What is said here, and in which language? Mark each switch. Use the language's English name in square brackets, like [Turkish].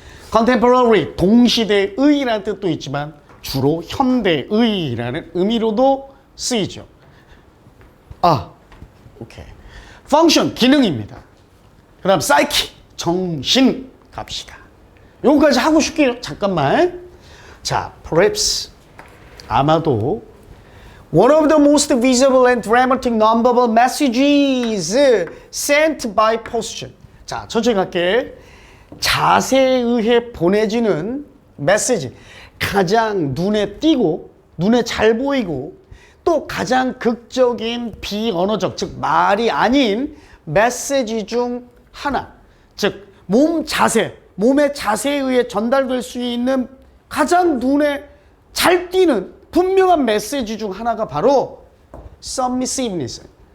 [Korean] contemporary, 동시대의라는 뜻도 있지만 주로 현대의라는 의미로도 쓰이죠. 오케이. function, 기능입니다. 그 다음 psyche, 정신 갑시다. 요거까지 하고 싶게요. 잠깐만. [English] 자, perhaps, [Korean] 아마도 [English] one of the most visible and dramatic nonverbal messages sent by posture. [Korean] 자, 천천히 갈게. 자세에 의해 보내지는 메시지. 가장 눈에 띄고 눈에 잘 보이고 또 가장 극적인 비언어적, 즉 말이 아닌 메시지 중 하나. 즉 몸의 자세에 의해 전달될 수 있는 가장 눈에 잘 띄는 분명한 메시지 중 하나가 바로 submissiveness.